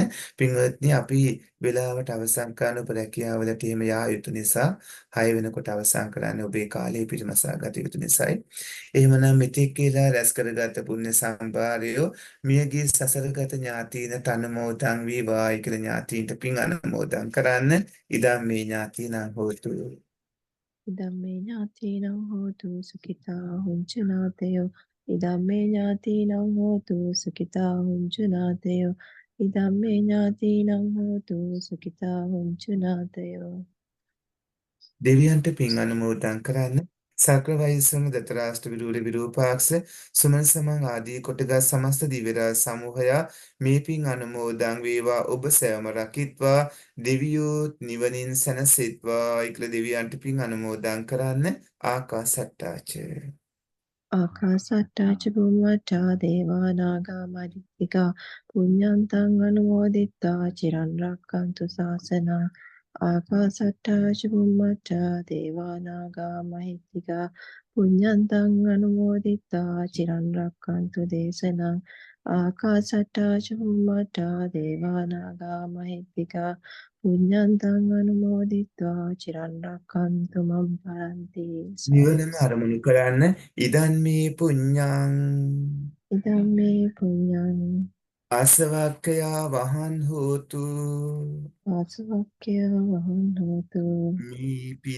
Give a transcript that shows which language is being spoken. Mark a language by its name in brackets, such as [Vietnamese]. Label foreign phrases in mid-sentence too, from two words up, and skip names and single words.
[Sinhala] පින්වත්නි අපි වෙලාවට අවසන් කරන ඔබ රැකියාවලට එහෙම යා යුතු නිසා 6 වෙනකොට අවසන් කරන්න ඔබේ කාලය පිරිමසා ගත යුතු නිසායි. එහෙමනම් මෙතෙක් කියලා රැස් කරගත් පුණ්‍ය සම්භාරය මියගිය සසරගත ඥාතීනට අනුමෝදන් වේවායි කියලා ඥාතීන්ට පින් අනුමෝදන් කරන්න. [Pali] ඉදම් මේ ඥාතීනං හෝතු ඉදම්මේ ඥාතීනං හෝතු සුඛිතා හුංචනාතයෝ ඉදම්මේ ඥාතීනං හෝතු සුඛිතා හුංචනාතයෝ ඉදම්මේ ඥාතීනං හෝතු සුඛිතා හුංචනාතයෝ. [Sinhala] දෙවියන්ට පින් අනුමෝදන් කරන්න. සක්‍රවයිසම දතරාෂ්ට විරූර විරූපාක්ෂ සුමන සමන් ආදී කොටගත් සමස්ත දිවරා සමූහයා මේ පින් අනුමෝදන් වේවා ඔබ සෑම රකිත්වා දෙවියෝත් නිවනින් සැනසෙත්වා ඉක්ල දෙවියන්ට පින් අනුමෝදන් කරන්න ආකාසට්ටාච [Pali] ආකාසට්ටා ච බුම්මට්ටා දේවා නාග මහිත්‍තිකා පුඤ්ඤන්තං අනුමෝදිත්වා චිරන් රැක්කන්තු ශාසනං ආකාසට්ටා ච බුම්මට්ටා දේවා නාග මහිත්‍තිකා පුඤ්ඤන්තං අනුමෝදිත්වා චිරන් රැක්කන්තු දේශනං ආකාසට්ටා ච බුම්මට්ටා දේවා නාග මහිත්‍තිකා පුඤ්ඤන්තං අනුමෝදිත්වා චිරන් රැක්කන්තු මම් පරන්ති [Sinhala] නිවනම අරමුණු කරන්න [Pali] ඉදන් මේ පුඤ්ඤං ඉදම් මේ පුඤ්ඤං ආසවක්ඛයා වහන් හෝතු ආසවක්ඛය වහන් හෝතු [Sinhala] මේ පින